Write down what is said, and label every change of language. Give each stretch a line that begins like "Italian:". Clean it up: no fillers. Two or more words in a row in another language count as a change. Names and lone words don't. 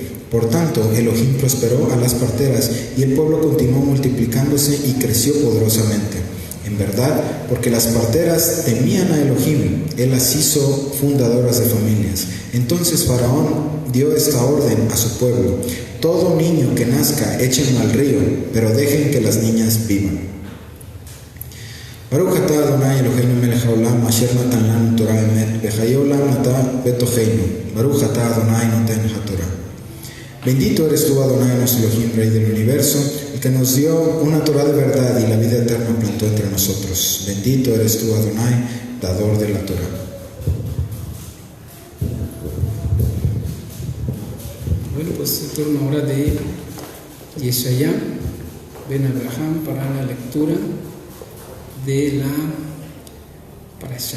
Spanish: Por tanto, Elohim prosperó a las parteras y el pueblo continuó multiplicándose y creció poderosamente. En verdad, porque las parteras temían a Elohim, Él las hizo fundadoras de familias. Entonces Faraón dio esta orden a su pueblo: todo niño que nazca, échenlo al río, pero dejen que las niñas vivan.
Hebrew: ברוך אתה אדוני אלוהינו מלך העולם אשר נתן לנו תורה אמת וחיי עולם נתן בתוכנו. ברוך אתה אדוני נותן התורה.
Spanish: Bendito eres tú, Adonai nuestro Elohim, Rey del universo, el que nos dio una Torah de verdad y la vida eterna plantó entre nosotros. Bendito eres tú, Adonai, dador de la Torah. Bueno, pues el turno ahora de Yeshaya Ben Abraham para la lectura de la Parashá.